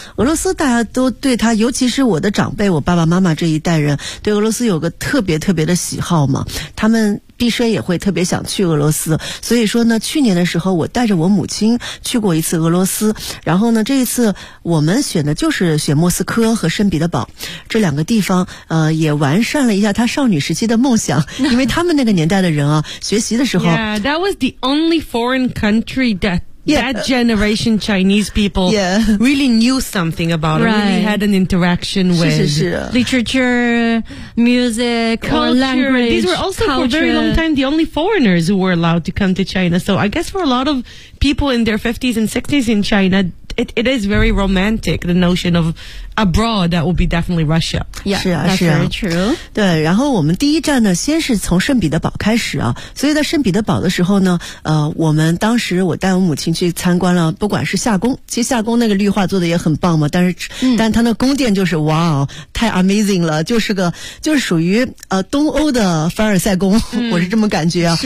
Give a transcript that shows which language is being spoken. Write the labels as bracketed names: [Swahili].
[Chinese] 俄罗斯大家都对他，尤其是我的长辈，我爸爸妈妈这一代人对俄罗斯有个特别特别的喜好嘛，他们毕生也会特别想去俄罗斯，所以说呢去年的时候我带着我母亲去过一次俄罗斯，然后呢这一次我们选的就是选莫斯科和圣彼得堡这两个地方，也完善了一下他少女时期的梦想，因为他们那个年代的人啊学习的时候 [English] Yeah, that was the only foreign country that that generation Chinese people really knew something about it, really had an interaction with [Chinese] 是是是 [English] literature, music, culture, language. These were also for a very long time the only foreigners who were allowed to come to China. So I guess for a lot of people in their 50s and 60s in China, it is very romantic, the notion of abroad, that would be definitely Russia. Yeah, [Chinese] 是啊是啊 [English] that's very true. [Chinese] 对，然后我们第一站呢，先是从圣彼得堡开始啊，所以在圣彼得堡的时候呢，我们当时我带我母亲去参观了，不管是夏宫，其实夏宫那个绿化做的也很棒嘛，但它那宫殿就是哇哦，太 amazing 了，就是属于东欧的凡尔赛宫，我是这么感觉啊。